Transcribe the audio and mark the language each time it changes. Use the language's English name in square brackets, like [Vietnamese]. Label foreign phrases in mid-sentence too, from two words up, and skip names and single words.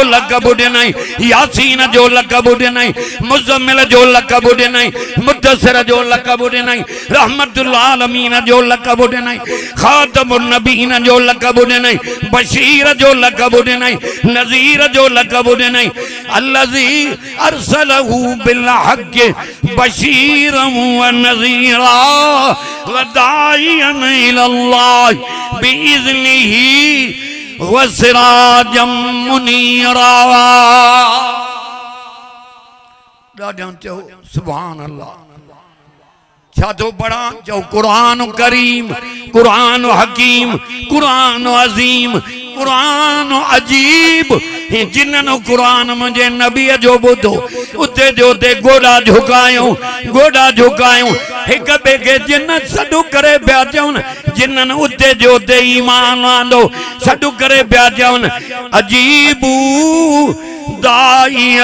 [Sindhi] लक़ब ॾिनई यासीन जो लक़ब ॾिनई मुज़म्मिल जो लक़ब ॾिनई मुद्दसिर जो लक़ब ॾिनई [Arabic] رحمة العالمين [Sindhi] जो लक़ब ॾिनई [Arabic] خاتم النبيين [Sindhi] जो लक़ब ॾिनई बशीर जो लक़ब ॾिनई नज़ीर जो लक़ब ॾिनई [Arabic] الذي أرسله بالحق بشيرا ونذيرا وداعيا إلى الله بإذنه وسراجا منيرا [Sindhi] ॾाढो चओ [Arabic] سبحان الله [Sindhi] छा तो पढ़ा चओ कुरान करीम कुरान हकीम कुरान अजीम कुरान अजीब जिन्हनि कुरान मुंहिंजे नबीअ जो ॿुधो उते जो उते गोॾा झुकायूं हिक ॿिए खे जिन सॾु करे पिया चवनि जिन्हनि उते जो उते ईमान आंदो सॾु करे पिया चवनि अजीबू दाई